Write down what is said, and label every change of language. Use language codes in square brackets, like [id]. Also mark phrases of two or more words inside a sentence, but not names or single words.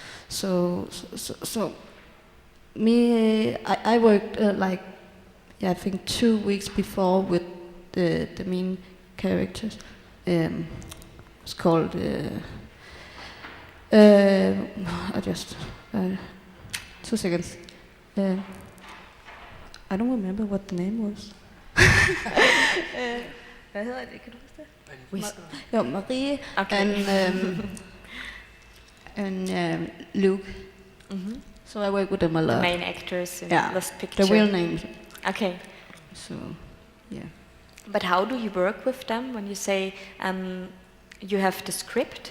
[en] So me, I worked I think 2 weeks before with the main characters. It's called. I just 2 seconds. I don't remember what the name was. [da] Hvad hedder det? Kan du huske det? Marie [en] Okay. and Luke. So I work with them a The lot. main actors in Yeah, Lost Picture. the real names. Okay. So, yeah. But how do you work with them when you say you have the script?